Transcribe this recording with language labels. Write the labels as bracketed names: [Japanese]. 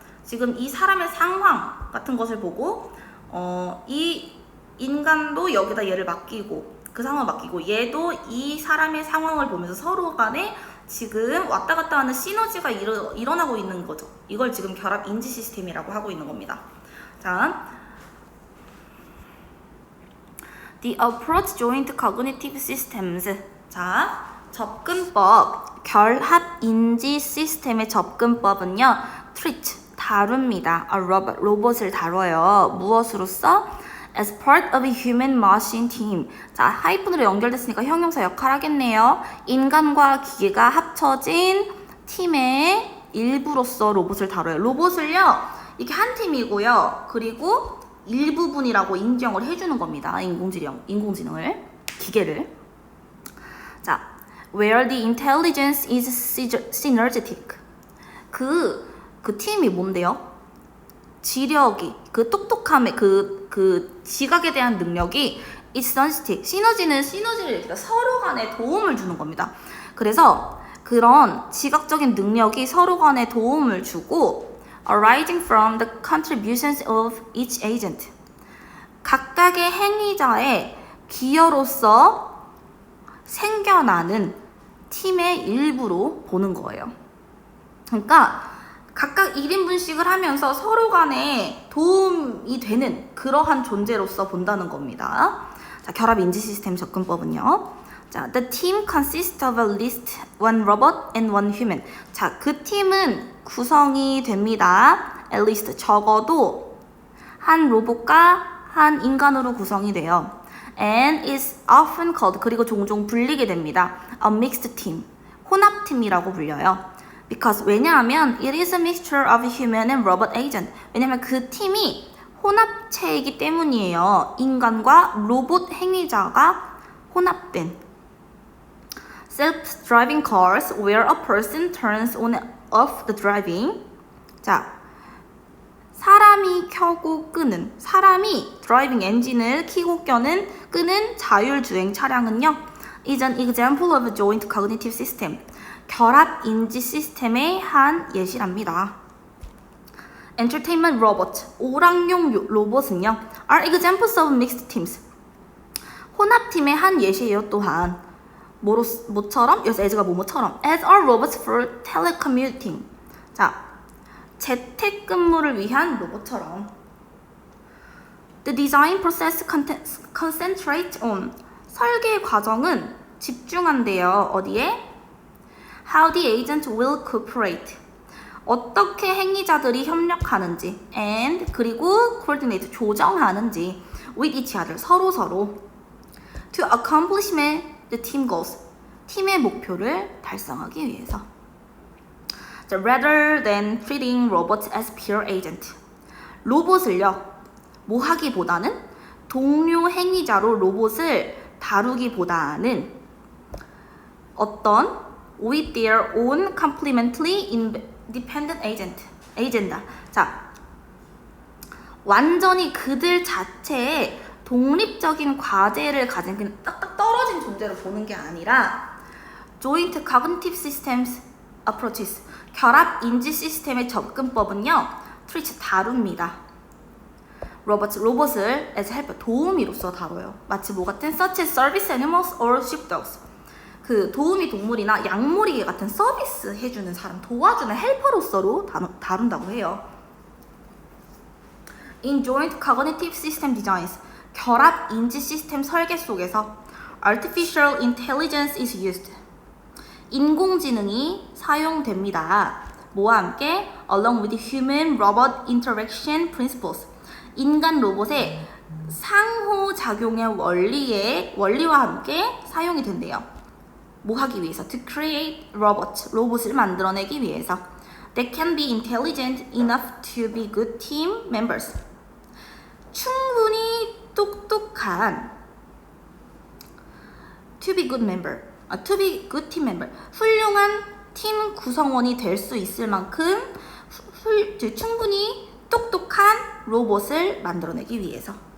[Korean] 지금 이 사람의 상황 같은 것을 보고 이 인간도 여기다 얘를 맡기고, 그 상황을 맡기고, 얘도 이 사람의 상황을 보면서 서로 간에 지금 왔다 갔다 하는 시너지가 일어나고 있는 거죠. 이걸 지금 결합 인지 시스템이라고 하고 있는 겁니다. [English] 자, The approach joint cognitive systems. [Korean] 자, 접근법, 결합 인지 시스템의 접근법은요, [English] treat, [Korean] 다룹니다. [English] A robot, [Korean] 로봇을 다뤄요. 무엇으로써? [English] As part of a human machine team. [Korean] 자, 하이픈으로 연결됐으니까 형용사 역할 하겠네요. 인간과 기계가 합쳐진 팀의 일부로서 로봇을 다뤄요. 로봇을요, 이게 한 팀이고요. 그리고 일부분이라고 인정을 해주는 겁니다. 인공지능을, 기계를. [English] 자, where the intelligence is synergetic. [Korean] 그 팀이 뭔데요? 지력이, 그 똑똑함의 그 지각에 대한 능력이 [English] is synergetic. [Korean] 시너지를 얘기해서 서로 간에 도움을 주는 겁니다. 그래서 그런 지각적인 능력이 서로 간에 도움을 주고 [English] arising from the contributions of each agent. [Korean] 각각의 행위자의 기여로서 생겨나는 팀의 일부로 보는 거예요. 그러니까 각각 1인분씩을 하면서 서로 간에 도움이 되는 그러한 존재로서 본다는 겁니다. 자, 결합 인지 시스템 접근법은요. [English] 자, the team consists of at least one robot and one human. [Korean] 자, 그 팀은 구성이 됩니다. [English] at least, [Korean] 적어도 한 로봇과 한 인간으로 구성이 돼요. [English] and is often called, [Korean] 그리고 종종 불리게 됩니다. [English] a mixed team, [Korean] 혼합팀이라고 불려요. [English] Because [Korean] 왜냐하면 [English] it is a mixture of human and robot agent. [Korean] 왜냐하면 그 팀이 혼합체이기 때문이에요. 인간과 로봇 행위자가 혼합된. [English] Self-driving cars where a person turns on and off the driving. [Korean] 자, 사람이 켜고 끄는, 사람이 드라이빙 엔진을 켜고 끄는 자율주행 차량은요, [English] is an example of a joint cognitive system. [Korean] 결합 인지 시스템의 한 예시랍니다. [English] Entertainment robot, [Korean] 오락용 로봇은요, [English] are examples of mixed teams. [Korean] 혼합팀의 한 예시예요. 또한 뭐처럼? 여기서 as가 뭐뭐처럼 [English] as are robots for telecommuting. [Korean] 자, 재택근무를 위한 로봇처럼. [English] The design process concentrates on. [Korean] 설계 과정은 집중한대요. 어디에? [English] How the agent will cooperate. [Korean] 어떻게 행위자들이 협력하는지 [English] and [Korean] 그리고 [English] coordinate [Korean] 조정하는지 [English] with each other [Korean] 서로 [English] to accomplish the team goals [Korean] 팀의 목표를 달성하기 위해서. [English] Rather than treating robots as pure agent. [Korean] 로봇을요, 뭐 하기보다는 동료 행위자로 로봇을 다루기보다는 어떤 [English] with their own complementary independent agenda. [Korean] 자, 완전히 그들 자체의 독립적인 과제를 가진 그냥 딱딱 떨어진 존재로 보는 게 아니라 [English] joint cognitive systems approaches. [Korean] 결합 인지 시스템의 접근법은요, [English] treat [Korean] 다룹니다. 로봇을 [English] as helper [Korean] 도우미로서 다뤄요. 마치 뭐 같은 [English] such as service animals or sheepdogs. [Korean] 그 도우미 동물이나 양모리개 같은 서비스 해주는 사람, 도와주는 헬퍼로서로 다룬다고 해요. [English] In joint cognitive system designs, [Korean] 결합 인지 시스템 설계 속에서 [English] artificial intelligence is used. [Korean] 인공지능이 사용됩니다. 뭐와 함께? [English] Along with human-robot interaction principles. [Korean] 인간 로봇의 상호작용의 원리와 함께 사용이 된대요. 뭐 하기 위해서? [English] To create [Korean] 로봇을 만들어내기 위해서. [English] That can be intelligent enough to be good team members. [Korean] 충분히 똑똑한 [English] to be good team member. [Korean] 훌륭한 팀 구성원이 될 수 있을 만큼 충분히 똑똑한 로봇을 만들어내기 위해서.